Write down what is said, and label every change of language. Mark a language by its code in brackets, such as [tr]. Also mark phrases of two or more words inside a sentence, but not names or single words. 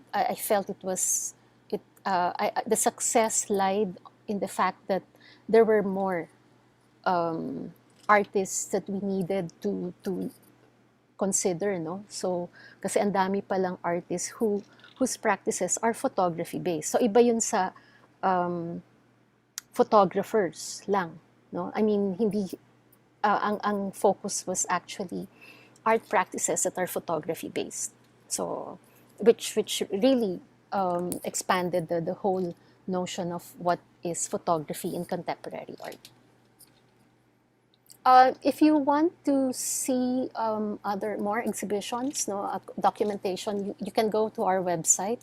[en] I felt the success lied in the fact that there were more artists that we needed to consider, no? [tl] So kasi ang dami palang artists [en] whose practices are photography based. [tl] So iba yun sa photographers lang, [en] no? I mean, [tl] hindi ang [en] focus was actually art practices that are photography based. So which really expanded the whole notion of what is photography in contemporary art. If you want to see more exhibitions, no, documentation, you can go to our website.